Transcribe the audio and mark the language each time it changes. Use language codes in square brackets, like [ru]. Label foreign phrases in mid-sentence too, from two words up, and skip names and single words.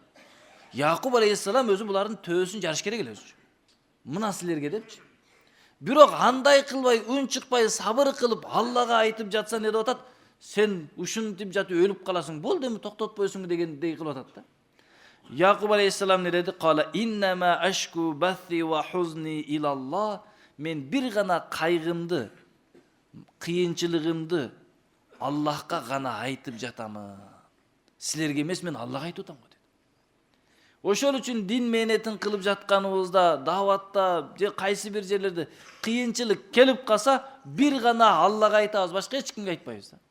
[ky] Якуб алейхиссалам өзү булардын төөсүн жарыш керек эле өзү. Мына силерге депчи. Бирок андай кылбай, үн чыкпай, сабыр кылып Аллага айтып жатса не деп атат? Сен ушинтип жатып өлүп каласың, болду эми токтотпойсуң дегендей кылып атат да. Якуб алейхиссалам не деди? [ar] قال إنما أشكو بثي وحزني إلى الله. [ky] Мен бир гана кайгымды, кыйынчылыгымды Аллахка гана айтып жатамын. Силерге эмес, мен Аллага айтып атам го. Ошол үчүн дин мээнетин кылып жатканыбызда, даватта же кайсы бир жерлерде кыйынчылык келип калса, бир гана Аллага айтабыз, башка эч кимге айтпайбыз да.